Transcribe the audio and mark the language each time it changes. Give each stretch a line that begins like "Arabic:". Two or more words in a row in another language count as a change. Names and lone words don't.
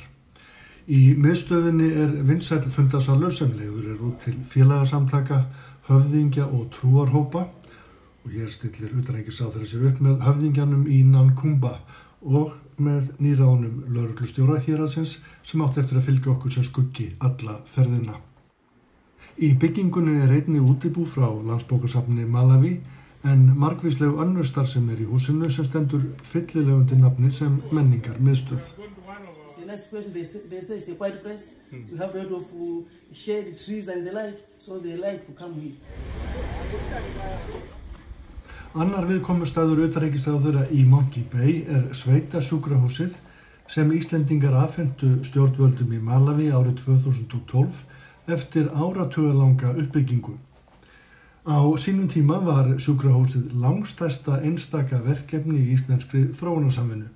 Icelandic: Í miðstöðinni vinsæll fundarsalur sem leiður út til félagasamtaka, höfðingja og trúarhópa og hér stillir utanríkisráðherra sér upp með höfðingjanum í Nankumba og með nýráðnum lögreglustjóra héraðsins sem átti eftir að fylgja okkur sem skuggi alla ferðina. Í byggingunni einnig útibú frá Landsbókasafni Malaví en margvísleg önnur starfsemi í húsinu sem stendur fyllilega undir nafni sem menningarmiðstöð.
English: Nice place. They say it's a quiet place. We have a lot of shade, trees and the like, so they like to come here.
Icelandic: Annar viðkomustaður utanríkisráðherra í Monkey Bay sveitasjúkrahúsið sem Íslendingar afhentu stjórnvöldum í Malaví árið 2012 eftir áratugalanga uppbyggingu. Á sínum tíma var sjúkrahúsið langstærsta einstaka verkefni í íslenskri þróunarsamvinnu.